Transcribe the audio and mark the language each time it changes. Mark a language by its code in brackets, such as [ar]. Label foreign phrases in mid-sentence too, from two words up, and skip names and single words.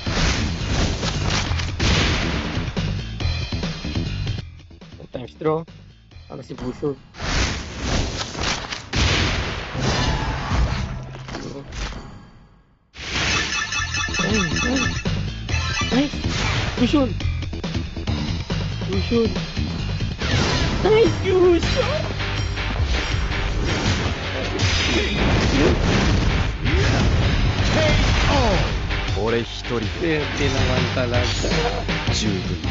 [en] Times draw. [tl] Ano si Busho? [en] Nice. Busho. Nice, Busho. [ja] 俺一人で [tl] Swerte naman talaga. [ja] 十分